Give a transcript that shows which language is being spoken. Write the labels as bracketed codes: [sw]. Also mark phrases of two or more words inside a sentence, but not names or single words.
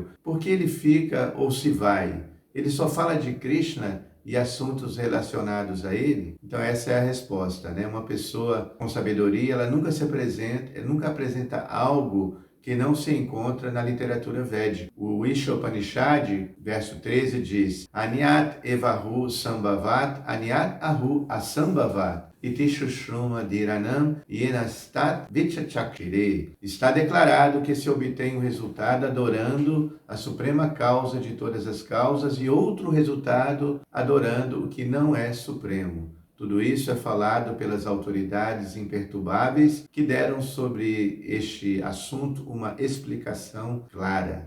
[pt] Por que ele fica ou se vai? Ele só fala de Krishna e assuntos relacionados a ele? Então essa é a resposta, né? Uma pessoa com sabedoria, ela nunca apresenta algo que não se encontra na literatura védica. O Ishopanishad, verso 13, diz: [sa] अन्यत् एवाहुः सम्भवात्, अन्यत् आहुः असम्भवात्, इति शुश्रुम धीराणां येनस्तत् विचचक्षिरे. [pt] Está declarado que se obtém um resultado adorando a suprema causa de todas as causas e outro resultado adorando o que não é supremo. Tudo isso é falado pelas autoridades imperturbáveis que deram sobre este assunto uma explicação clara.